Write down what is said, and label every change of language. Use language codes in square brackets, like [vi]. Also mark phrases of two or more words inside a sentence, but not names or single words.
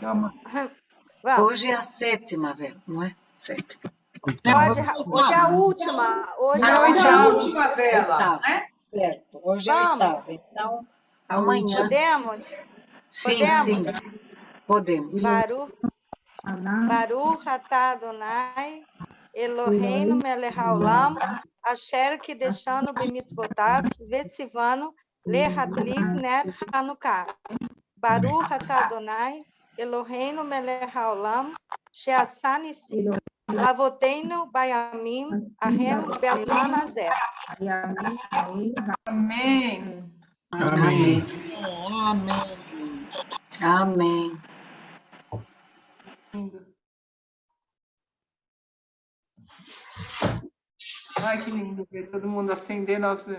[pt] Vamos. Hoje é a 7ª, velho, não é? 7. Hoje é a última. Hoje é a última vela, né? Certo. Hoje é a 8ª. Então, amanhã... Podemos? Sim, sim. Podemos. [he] ברוך אתה אדוני, אלוהינו מלך העולם, אשר קדשנו במצוותיו, וציונו להדליק נר חנוכה. ברוך אתה אדוני, אלוהינו מלך העולם, שעשה נסים, לאבותינו בימים, אהם בזמן הזה. [pt] Amém. Amém. Amém. Ai, que lindo ver todo mundo acender nossa...